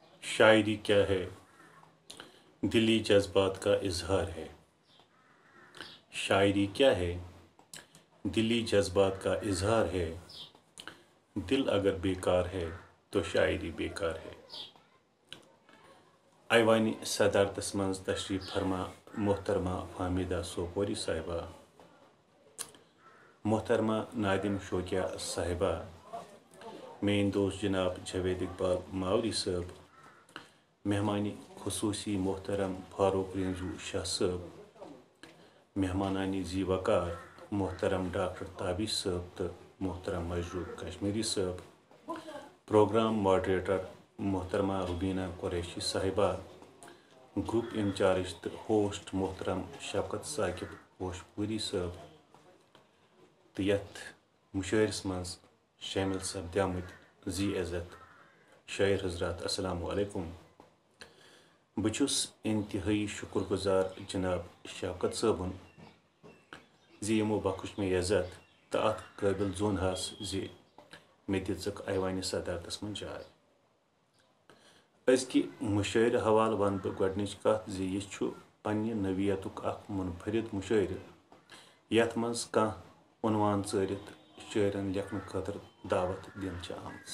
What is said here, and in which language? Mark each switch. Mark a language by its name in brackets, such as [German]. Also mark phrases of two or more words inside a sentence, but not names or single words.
[Urdu] شاعری کیا ہے؟ دلی جذبات کا اظہار ہے۔ شاعری کیا ہے؟ دلی جذبات کا اظہار ہے۔ دل اگر بیکار ہے تو شاعری بیکار ہے۔ [Kashmiri] ایوانی صدارتس منز تشریف فرما محترمہ فہمیدہ سوپوری صاحبہ، محترمہ نادم شوکیہ صاحبہ، مین دوست جناب جاوید اقبال ماوری صاحب، مہمانی خصوصی محترم فاروق رینجو شاہ صاحب، مہمانانی ذی وقار محترم ڈاکٹر تابش صاحب تو محترم مجروح کشمیری صاحب، پروگرام ماڈریٹر محترمہ روبینہ قریشی صاحبہ، گروپ انچارج تو ہوسٹ محترم شفقت ثاقب پوشپوری صاحب، تو یتھ مشاعرس مز شامل سپدیمت ذی عزت شاعر حضرات [Arabic] السلام علیکم۔ [Kashmiri] بچھس انتہائی شکر گزار جناب شفقت صٲبُن زِ یمو بخش مےٚ عزت تو ات قٲبل زون ہس زِ مےٚ دِژٕکھ ایوانہِ صدارتس منٛز جاے۔ أزکہِ مشاعرٕ حوالہٕ ونہٕ بہٕ گۄڈنِچ کتھ زِ یہِ چھُ پننہِ نوعیتُک اکھ منفرد مشاعرٕ یتھ منٛز کانٛہہ عنوان ژٲرِتھ شاعرن لیکھنہٕ خٲطرٕ دعوت دِنہٕ چھےٚ آمٕژ۔